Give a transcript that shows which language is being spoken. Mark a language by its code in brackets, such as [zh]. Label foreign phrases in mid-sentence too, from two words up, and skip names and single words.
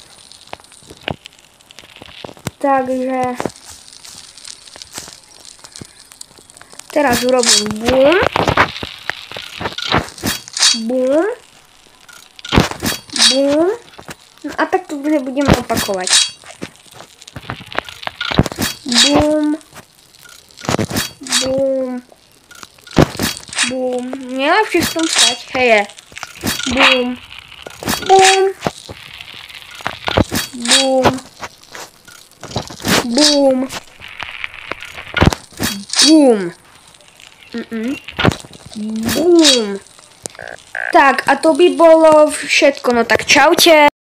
[sk] Takže teraz urobím bum, bum, bum. No a tak to budeme opakovať. Bum, bum, bum. Nejlepšie v tom stať, heje. Bum, bum, bum, bum, bum. Bum. Tak, a to by bolo všetko. No tak čaute.